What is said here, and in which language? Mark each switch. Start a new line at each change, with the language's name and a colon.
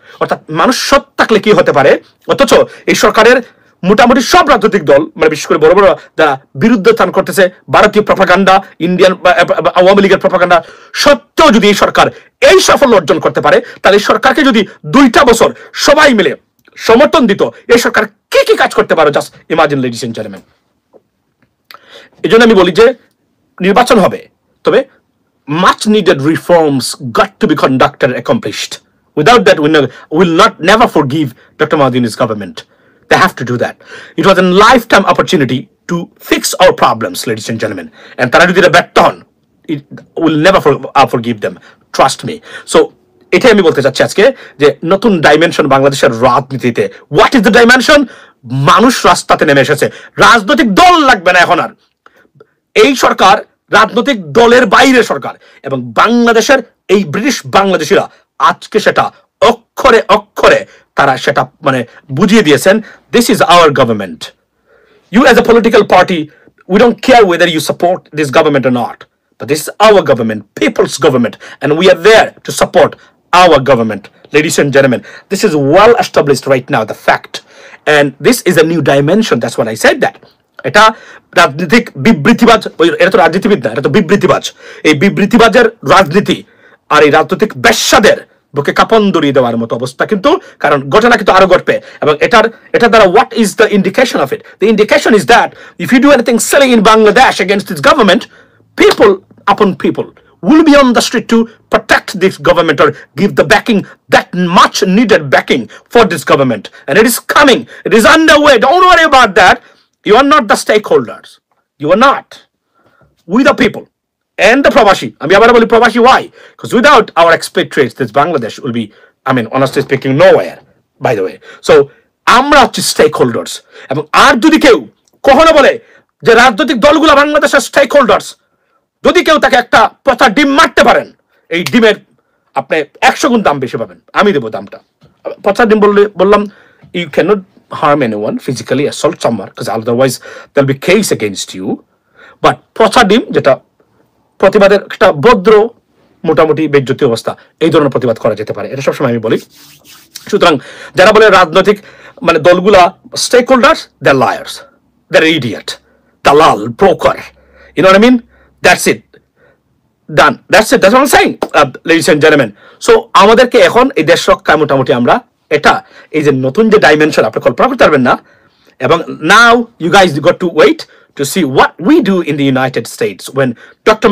Bangla: অর্থাৎ মানুষ সৎ থাকলে কি হতে পারে, অথচ এই সরকারের মোটামুটি সব রাজনৈতিক দল, মানে বিশেষ করে বড় বড় যারা বিরুদ্ধতান করতেছে, ভারতীয় প্রপাগান্ডা, ইন্ডিয়ান আওয়ামী লীগের প্রপাগান্ডা সত্ত্বেও যদি এই সরকার এই সাফল্য অর্জন করতে পারে, তাহলে এই সরকারকে যদি 2টা বছর সবাই মিলে সমর্থন দিত, এই সরকার কি কি কাজ করতে পারে,
English: Just imagine, ladies and gentleman.
Bangla: এই জন্য আমি বলি যে নির্বাচন হবে, তবে
English: much needed reforms got to be conducted and accomplished. Without that, we will never forgive Dr. Mahathir's government. They have to do that. It was a lifetime opportunity to fix our problems, ladies and gentlemen. And
Bangla: তারা যদি এটা ব্যর্থ হন,
English: it will never forgive them. Trust me.
Bangla: So এটাই আমি বলতে চাচ্ছি আজকে, যে নতুন ডাইমেনশন বাংলাদেশের রাজনীতিতে।
English: What is the dimension?
Bangla: মানুষ রাস্তাতে নেমে এসেছে। রাজনৈতিক দল লাগবে না এখন আর। এই সরকার রাজনৈতিক দলের বাইরে সরকার, এবং বাংলাদেশের এই ব্রিটিশ বাংলাদেশিরা আজকে সেটা অক্ষরে অক্ষরে তারা সেটা মানে বুঝিয়ে দিয়েছেন।
English: This is our government. You as a political party, we don't care whether you support this government or not, But this is our government, people's government, and we are there to support our government. Ladies and gentlemen, this is well established right now, the fact. And this is a new dimension. That's what I said that.
Bangla: এটা রাজনৈতিক বিবৃতিবাজ, এটা তো রাজনীতিবিদ না, এটা তো বিবৃতিবাজ। এই বিবৃতিবাজের রাজনীতি আর এই রাজনৈতিক বেশ্যাদের বুকে কাপন ধরিয়ে দেওয়ার মতো অবস্থা কিন্তু, কারণ ঘটনা কিন্তু আরো ঘটবে। এবং এটা দ্বারা
English: what is the indication of it? The indication is that if you do anything silly in Bangladesh against its government, people upon people will be on the street to protect this government or give the backing, that much needed backing for this government. And it is coming. It is underway. Don't worry about that. You are not the stakeholders. You are not. We the people. And the Pravashi. I mean, Pravashi, why? Because without our expatriates, this Bangladesh will be, I mean, honestly speaking, nowhere, by the way.
Bangla: So, আমরা হচ্ছে stakeholders. এবং আর যদি কেউ কখনো বলে যে রাজনৈতিক দলগুলো বাংলাদেশের stakeholders, যদি কেউ তাকে একটা পচা ডিম মারতে পারেন, এই ডিমের আপনি 100 গুণ দাম বেশি পাবেন, আমি দেবো দামটা। পচা ডিম বললাম,
English: you cannot harm anyone, physically assault someone, because otherwise there'll be case against you.
Bangla: But পচা ডিম, যেটা প্রতিবাদের একটা ভদ্র মোটামুটি বেজ্জতি অবস্থা, এই ধরনের প্রতিবাদ করা যেতে পারে, এটা সবসময় আমি বলি। সুতরাং যারা বলে রাজনৈতিক মানে দলগুলা
English: Stakeholders, they are liars, they are idiot, দালাল, broker, you know what I mean? That's it. Done. That's it. That's what I'm saying, ladies and gentlemen.
Bangla: So আমাদেরকে এখন এই দেশ রক্ষা মোটামুটি আমরা এটা এই যে নতুন যে ডাইমেনশন আপনি কল্পনা করতে পারবেন না।
English: এবং now you guys got to wait to see what we do in the United States when Dr.